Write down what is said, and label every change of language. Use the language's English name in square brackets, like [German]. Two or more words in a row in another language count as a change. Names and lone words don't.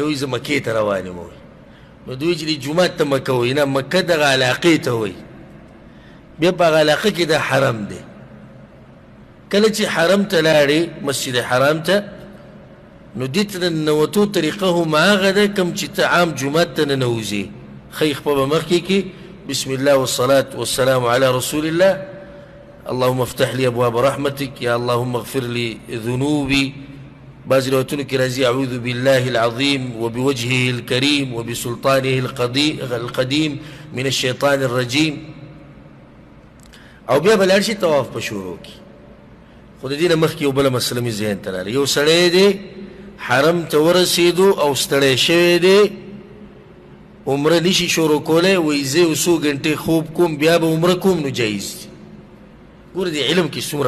[Pashto] وایي زه مکې ته روان یم وایي نو دوی چې جومات ته مکه وایي نه مکه دغه علاقې ته وایي بیا په هغه علاقه کې دا حرم دی کله چې حرم ته لاړې مسجد حرام ته نو دې ته د ننوتو طریقه هم هغه ده کوم چې ته عام جومات ته ننوځې ښی خپه به مخکې کې [Arabic] بسم الله والصلاة والسلام على رسول الله اللهم افتح لي ابواب رحمتك يا اللهم اغفر لي ذنوبي [Pashto] بعض روایتونو کې راځي [Arabic] اعوذ بالله العظيم وبوجهه الكريم وبسلطانه القديم من الشيطان الرجيم [Pashto] او بیا به لاړ شي طواف په شروع کې خو د دې نه مخکې یو بله مسله مې ذهن ته راغله یو سړی دی حرم ته ورسېدو او ستړی شوی دی عمره نشي شروع کولی وایي زه یو څو ګنټې خوب کوم بیا به عمره کوم نو جایز دی ګوره دې علم کې څومره